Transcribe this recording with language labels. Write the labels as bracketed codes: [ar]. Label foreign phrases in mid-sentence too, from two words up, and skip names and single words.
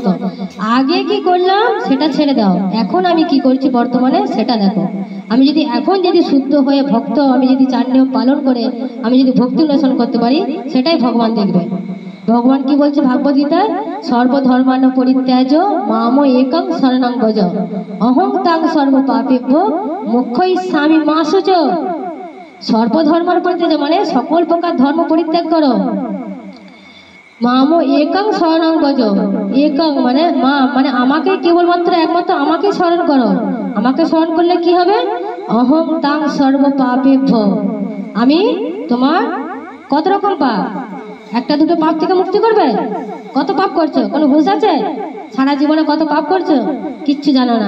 [bn] আগে কি করলাম সেটা ছেড়ে দাও, এখন আমি কি করছি বর্তমানে সেটা দেখো। আমি যদি এখন যদি শুদ্ধ হয়ে ভক্ত, আমি যদি 4 নিয়ম পালন করে আমি যদি ভক্তি উন্নয়ন করতে পারি, সেটাই ভগবান দেখবে। ভগবান কি বলছে ভাগবত গীতায়? [sa] সর্বধর্মান পরিত্যাজ মাম একং শরণং ভজ অহং তাং সর্ব পাপেভ্য মোক্ষয়িষ্যামি মা শুচ। সর্বধর্মার পরিত্যাজ [bn] মানে সকল প্রকার ধর্ম পরিত্যাগ করো। [sa] মাম একং শরণং ভজ, [bn] একং মানে মা মানে আমাকে কেবলমাত্র একমাত্র আমাকে স্মরণ করো। আমাকে স্মরণ করলে কি হবে? [sa] অহং তাং সর্ব পাপেভ্য, [bn] আমি তোমার কত রকম পাপ, একটা দুটো পাপ থেকে মুক্তি করবে? কত পাপ করছো কোনো হুঁশ আছে? সারা জীবনে কত পাপ করছো কিচ্ছু জানো না।